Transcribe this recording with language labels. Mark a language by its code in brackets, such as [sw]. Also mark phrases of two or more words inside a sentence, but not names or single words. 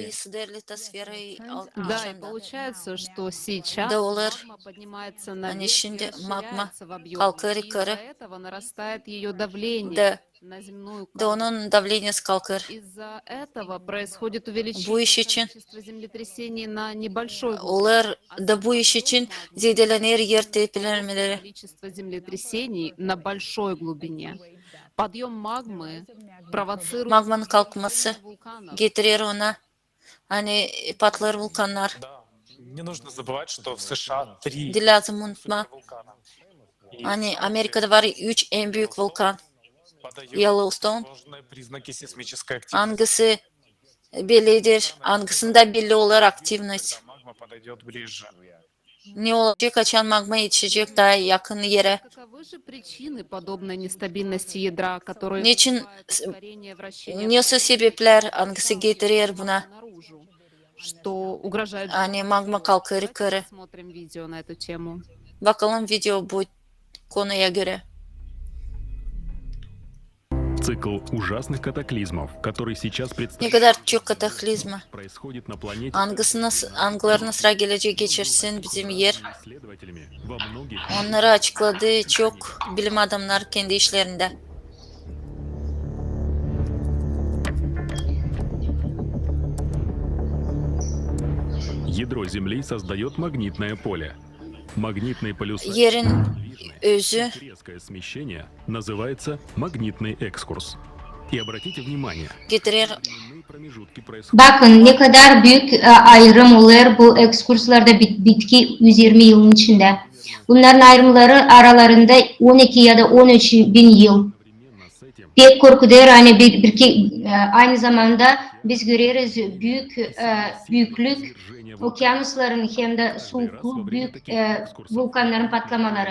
[ru] Да, и получается, что сейчас магма поднимается наверх, расширяется в объеме, и из-за этого нарастает ее давление на земную кору. Из-за этого происходит увеличение количества землетрясений на небольшой глубине. Количество землетрясений на большой глубине. Подъем магмы провоцирует [gag] Magmanın kalkması getirir ona hani patlar vulkanlar. [ru] Не нужно забывать, что в США 3 [gag] Lazım unutma. Hani Amerika'da var 3 en büyük vulkan. Yellowstone. Hangisi bellidir? Hangisinde belli olur aktivность? Ne olacak? Kaçan magma yetişecek daha yakın yere. Niçin? Nasıl sebepler? Hangisi getirir buna? Hani magma kalkar yukarı. Bakalım video bu konuya göre. [ru] Цикл ужасных катаклизмов, который сейчас [gag] Ne kadar çok kataklizma. [ru] происходит на планете [gag] Angılarına sıra geleceği geçirsin bizim yer. [ru] исследователями во многих [gag] Onları açıkladığı çok bilim adamları kendi işlerinde. [ru] ядро Земли создает магнитное поле. Магнитные полюса [gag] Yerin özü [ru] резкое смещение называется магнитный экскурс. И обратите внимание, [gag] getirir. [ru] промежутки происходят. [gag] Bakın ne kadar büyük ayrım oluyor bu ekskurslarda bitki 120 yılın içinde. Bunların ayrımları aralarında 12 ya da 13 bin yıl. Pek korkudur hani aynı zamanda biz görüyoruz büyüklük okyanusların hem de soğukluk büyük vulkanların patlamaları.